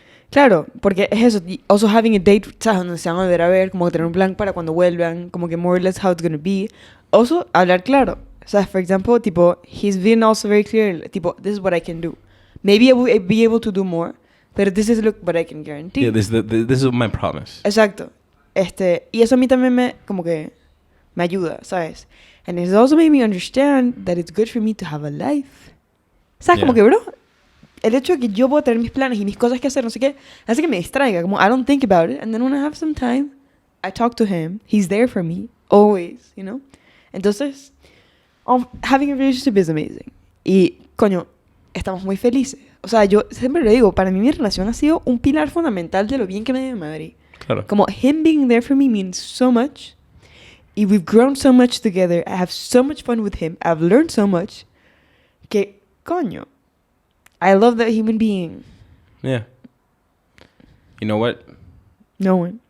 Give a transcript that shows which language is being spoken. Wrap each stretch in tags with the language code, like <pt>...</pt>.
<es>Claro, porque es eso.</es> <en>Also</en> <es>having a date, ¿sabes? Donde se van a volver a ver, como que tener un plan para cuando vuelvan, como que</es> <en>more or less how it's going to be. Also,</en> <es>hablar claro. O sea,</es> <en>for example, tipo, he's been also very clear, tipo, this is what I can do. Maybe I will be able to do more, but this is what I can guarantee. Yeah, this is my promise.</en> <es>Exacto. Y eso a mí también como que me ayuda, ¿sabes?</es> <en>And it's also made me understand that it's good for me to have a life.</en> <es>¿Sabes?</es> <en>Yeah.</en> <es>Como que, bro, el hecho de que yo puedo tener mis planes y mis cosas que hacer, no sé qué, hace que me distraiga. Como,</es> <en>I don't think about it. And then when I have some time, I talk to him. He's there for me. Always, you know?</en> <es>Entonces,</es> <en>having a relationship is amazing.</en> <es>Y, coño, estamos muy felices. O sea, yo siempre lo digo, para mí mi relación ha sido un pilar fundamental de lo bien que me dio mi madre. Claro. Como,</es> <en>him being there for me means so much. Y we've grown so much together. I have so much fun with him. I've learned so much.</en> <es>Que, coño,</es> <en>I love that human being. Yeah. You know what? No one</en>